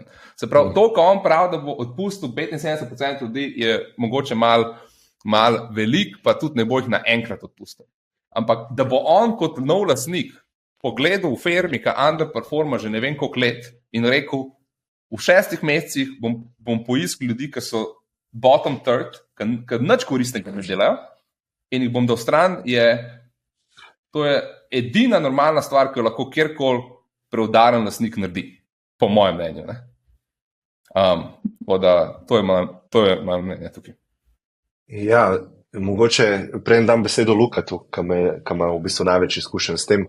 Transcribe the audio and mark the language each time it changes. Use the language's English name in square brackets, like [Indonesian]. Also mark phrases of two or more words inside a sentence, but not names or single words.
[Slovenian] Se pravi, to, ko on pravi, da bo odpustil 75% ljudi, je mogoče malo velik, pa tudi ne bo jih naenkrat odpustil. Ampak da bo on kot nov lastnik pogledal v firmi, ki underperforma že ne vem koliko let in rekel, v 6 mesecih bom poiskal ljudi, ki so [English] bottom third, [Slovenian] ki nič koristnega ne delajo in jih bom dal stran, to je edina normalna stvar, ki jo lahko kjerkoli preudaren lastnik naredi, po mojem mnenju. To je moje mnenje tukaj. Ja, mogoče prej dam besedo Lukatu, ki ima v bistvu največ izkušenj s tem.